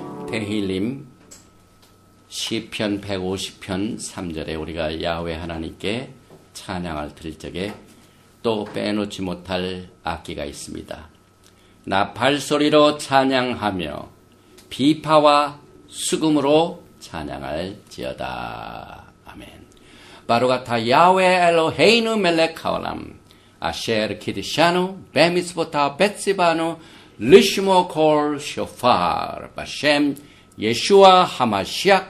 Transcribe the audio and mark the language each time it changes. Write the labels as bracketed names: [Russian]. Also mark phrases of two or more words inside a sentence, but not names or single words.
[Korean] 테힐림 시편 150편 3절에 우리가 야훼 하나님께 찬양을 드릴 적에 또 빼놓지 못할 악기가 있습니다. 나 발소리로 찬양하며 비파와 수금으로 찬양할지어다. 아멘. [Hebrew] ברוך אתה יהוה אלוהינו מלך העולם אשר קידשנו במצוותיו וציוונו לשמוע קול שופר בשם ישוע המשיח.